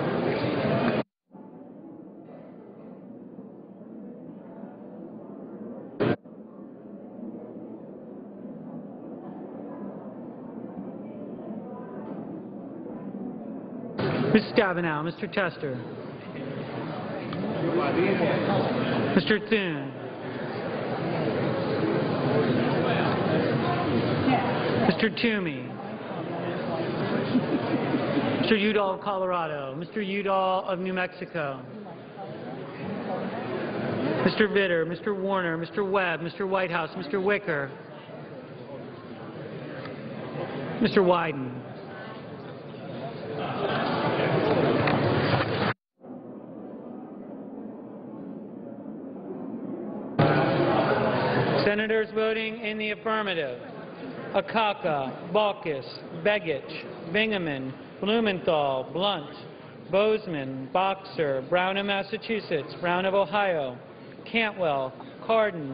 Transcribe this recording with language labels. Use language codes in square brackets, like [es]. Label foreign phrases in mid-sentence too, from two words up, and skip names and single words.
[en] Ms. Stabenow, Mr. Tester, Mr. Thune, Mr. Toomey, Mr. Udall of Colorado, Mr. Udall of New Mexico, Mr. Vitter, Mr. Warner, Mr. Webb, Mr. Whitehouse, Mr. Wicker, Mr. Wyden, Senators voting in the affirmative: Akaka, Balkis, Begich, Bingaman, Blumenthal, Blunt, Bozeman, Boxer, Brown of Massachusetts, Brown of Ohio, Cantwell, Cardin,